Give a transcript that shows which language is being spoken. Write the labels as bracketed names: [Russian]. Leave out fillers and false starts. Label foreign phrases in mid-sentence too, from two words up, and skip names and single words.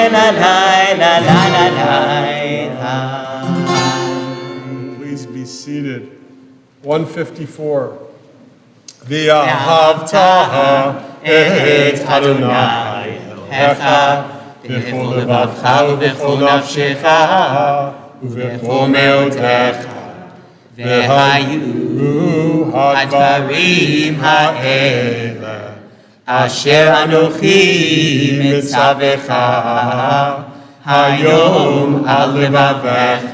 [English] la la la la. Please be seated. 154. [Hebrew] ואהבת את אדני אלהיך בכל לבבך ובכל נפשך ובכל מאדך והיו הדברים האלה אשר אנכי מצוך היום על לבבך